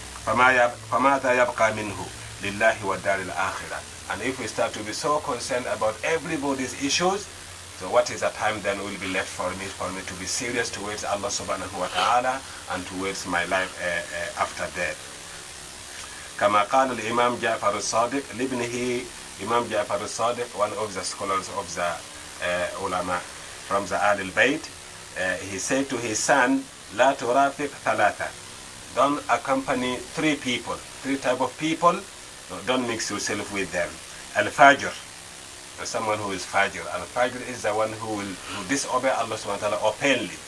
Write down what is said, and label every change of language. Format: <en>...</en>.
<ar>فَمَاذَا يَبْقَى مِنْهُ لِلَّهِ وَالدَّارِ الْآخِرَةِ.</ar> <en>And if we start to be so concerned about everybody's issues, so what is the time then will be left for me to be serious towards Allah subhanahu wa ta'ala and towards my life after death.</en> <ar>كما قال الإمام جعفر الصادق لابنه.</ar> <en>Imam Ja'far al-Sadiq, one of the scholars of the ulama from the Ahl al-Bayt, he said to his son,</en> <ar>لا ترافق ثلاثة.</ar> <en>Don't accompany three type of people. No, don't mix yourself with them. Al-Fajr, someone who is Fajr. Al-Fajr is the one who disobey Allah subhanahu wa ta'ala openly.</en>